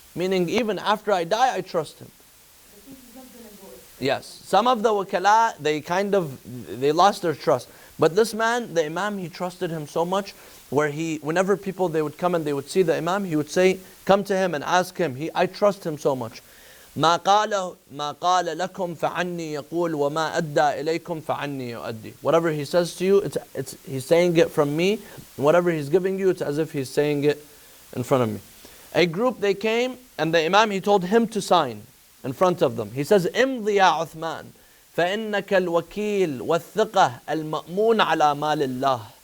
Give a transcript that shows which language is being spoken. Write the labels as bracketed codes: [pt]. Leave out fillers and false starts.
[en] Meaning even after I die, I trust him. Yes, some of the wakala, they lost their trust. But this man, the Imam, he trusted him so much, where whenever people, they would come and they would see the Imam, he would say, come to him and ask him. I trust him so much. [ar] ما قال لكم فعني يقول وما أدى إليكم فعني يؤدي. [en] Whatever he says to you, he's saying it from me. And whatever he's giving you, it's as if he's saying it in front of me. A group, they came, and the Imam, he told him to sign in front of them. He says, [ar] امضي يا عثمان فإنك الوكيل والثقة المأمون على مال الله.